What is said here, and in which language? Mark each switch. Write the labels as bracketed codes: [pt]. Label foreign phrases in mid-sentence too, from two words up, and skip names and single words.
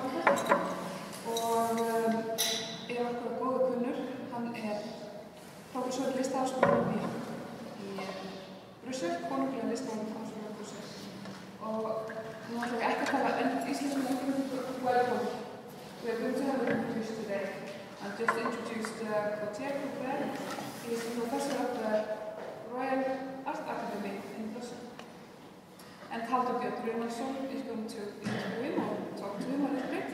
[is] og okkur góður kunnur, hann prófessor í Listaháskólanum í Brussel, konunglega Listaháskólanum í Brussel. Og nú ætlum við ekki að tala íslensku welcome. [en] We are going to have an introduction today. I'll just introduce Gautier Courbet. He is the professor of the Royal Art Academy in Brussels. And Halldór Björn Runarson is going to interview him or talk to him a little bit.